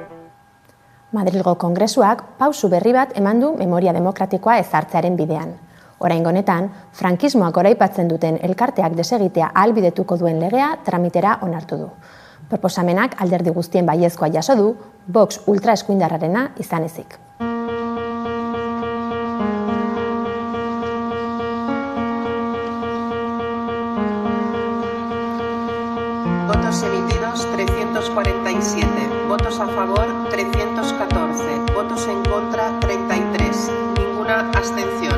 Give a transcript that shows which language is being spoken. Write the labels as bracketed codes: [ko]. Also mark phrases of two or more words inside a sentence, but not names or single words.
[eu] Madrilgo Kongresuak pausu berri bat eman du memoria demokratikoa ezartzearen bidean. Oraingo honetan, frankismoak goraipatzen duten elkarteak desegitea ahalbidetuko duen legea tramitera onartu du. Proposamenak alderdi guztien baiezkoa jaso du, Vox ultraeskuindarrarena izan ezik. [es] Votos emitidos 347, votos a favor 314, votos en contra 33, ninguna abstención.